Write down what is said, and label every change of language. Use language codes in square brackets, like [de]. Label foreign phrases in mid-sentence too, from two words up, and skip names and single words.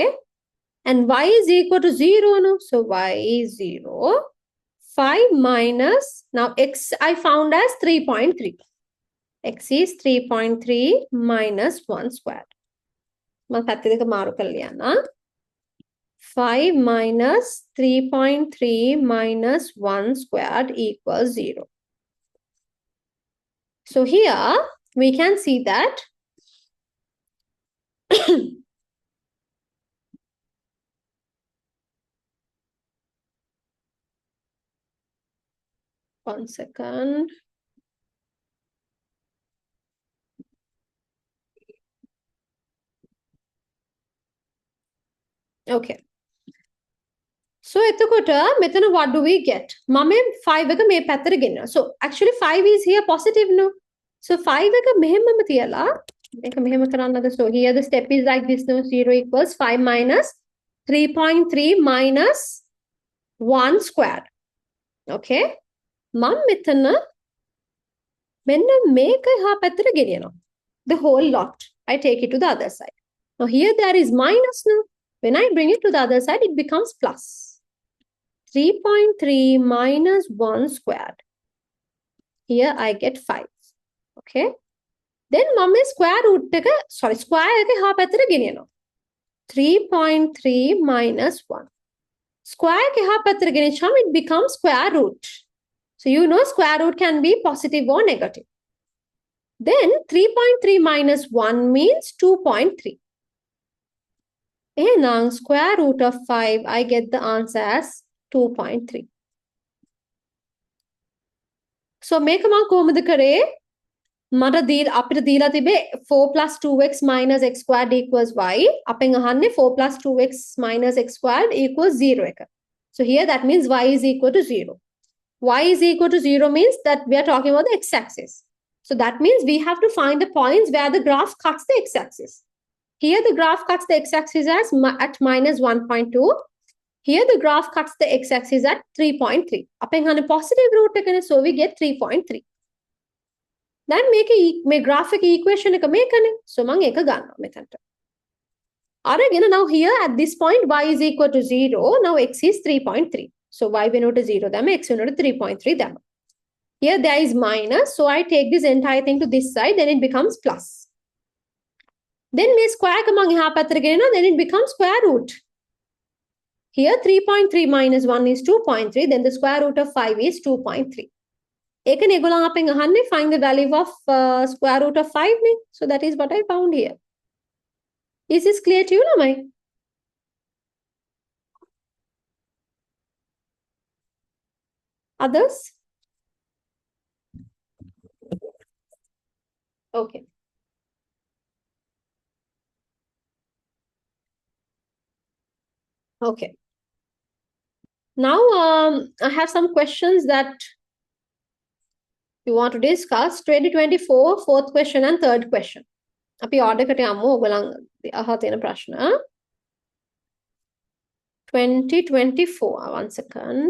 [en] And y is equal to 0, no? So y is 0. 5 minus, now x I found as 3.3. X is 3.3 minus 1 squared. [si] මම පැත්ත දෙක මාරු කරලා ලියන්න. [en] 5 minus 3.3 minus 1 squared equals 0. So here we can see that one second. Okay. So [si] එතකොට මෙතන [en] what do we get? [si] මම 5 එක මේ පැත්තට ගෙනියනවා. [en] So actually 5 is here positive, no? [si] So 5 එක මෙහෙමම තියලා මේක මෙහෙම කරන්නද? [en] So here the step is like this, no? 0 equals 5 minus 3.3 minus 1 squared. Okay? [si] මම මෙතන මෙන්න මේක එහා පැත්තට ගෙනියනවා. [en] The whole lot. I take it to the other side. Now here there is minus, no? When I bring it to the other side, it becomes plus. 3.3 minus 1 squared. Here I get 5. Okay. Then mum square root square [si] එක එහා පැත්තට ගෙනියනවා. [en] 3.3 minus 1. Square [si] එක එහා පැත්තට ගෙනිච්චාම [en] it becomes square root. So you know square root can be positive or negative. Then 3.3 minus 1 means 2.3. And now square root of 5, I get the answer as 2.3. So make a [si] කොහොමද කරේ? මට අපිට දීලා තිබේ [en] 4 plus 2x minus x squared equals y. [si] අපෙන් අහන්නේ [en] 4 plus 2x minus x squared equals 0 එක. So here that means y is equal to 0. Y is equal to 0 means that we are talking about the x-axis. So that means we have to find the points where the graph cuts the x-axis. Here the graph cuts the x-axis as at minus 1.2. Here the graph cuts the x-axis at 3.3. [si] අපෙන් අහන්නේ [en] positive root [si] එකනේ, [en] so we get 3.3. Then make graphic equation [si] එක මේකනේ. [en] So [si] මම ඒක ගන්නවා මෙතනට. අරගෙන [en] now here at this point y is equal to 0. Now x is 3.3. So y [si] වෙනුවට 0 දැම්ම [en] x [si] වෙනුවට 3.3 දැම්ම. [en] Here there is minus. So I take this entire thing to this side. Then it becomes plus. Then [si] මේ square එක මම එහා පැත්තට ගෙනියනවා. [en] Then it becomes square root. Here 3.3 minus 1 is 2.3. Then the square root of 5 is 2.3. [si] ඒකනේ ඒගොල්ලන් අපෙන් අහන්නේ [en] find the value of square root of 5 නේ. So that is what I found here. Is this clear to you, lamai? Others? Okay. Okay. Now, I have some questions that you want to discuss. 2024, fourth question and third question. [si] අපි order එකට යමු ඔයගොල්ලන් අහලා තියෙන ප්‍රශ්න. [en] 2024. One second.